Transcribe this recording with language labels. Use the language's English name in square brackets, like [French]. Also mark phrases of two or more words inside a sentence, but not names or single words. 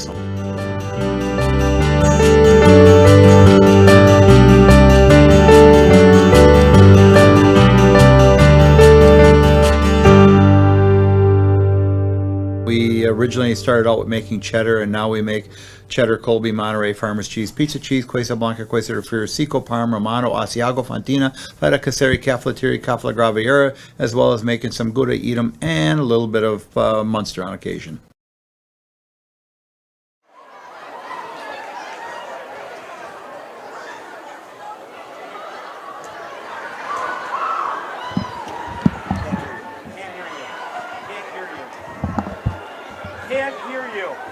[English] So. We originally started out with making cheddar, and now we make cheddar, Colby, Monterey, Farmers Cheese, Pizza Cheese, Quesa Blanca, Quesa de Friar, Seco, Parma, Romano, Asiago, Fontina, Feta Caseri, Caflateri, Cafla Graviera, as well as making some Gouda Edam and a little bit of Munster on occasion. Can't hear you.